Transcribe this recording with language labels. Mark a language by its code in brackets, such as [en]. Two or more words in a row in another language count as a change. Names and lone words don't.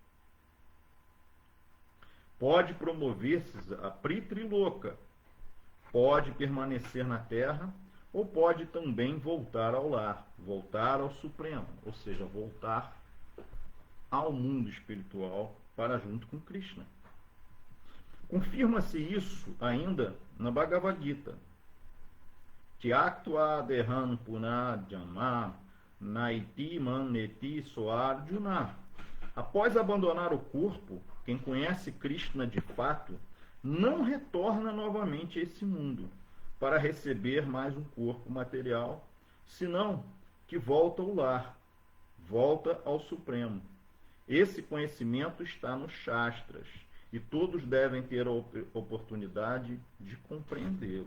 [pt] Pode promover-se a Pritriloka, pode permanecer na Terra, ou pode também voltar ao lar, voltar ao Supremo, ou seja, voltar ao mundo espiritual para junto com Krishna. Confirma-se isso ainda na Bhagavad Gita. [sa] Tyaktva dehan punajama naiti maneti soarjuna. [pt] Após abandonar o corpo, quem conhece Krishna de fato não retorna novamente a esse mundo para receber mais um corpo material, senão que volta ao lar, volta ao Supremo. Esse conhecimento está nos Shastras e todos devem ter a oportunidade de compreendê-lo.